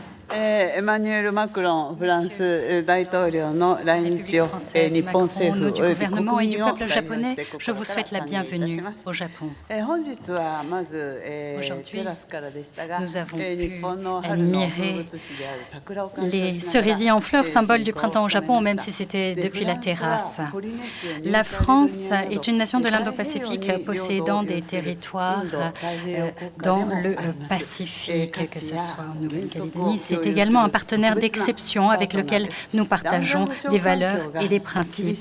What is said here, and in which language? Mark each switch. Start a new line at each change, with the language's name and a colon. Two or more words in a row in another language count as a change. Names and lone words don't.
Japanese: Emmanuel Macron, France 大統領の来日を日本政府および国民を代表してここから歓迎いたします。本日はまずテラスからでしたが、日本の春の風物詩である桜を鑑賞しながら
French: les cerisiers en fleurs, symbole du printemps au Japon, même si c'était depuis la terrasse. La France est une nation de l'Indo-Pacifique possédant des territoires dans le Pacifique, que ce soit en Nouvelle-Calédonie. C'est également un partenaire d'exception avec lequel nous partageons des valeurs et des principes.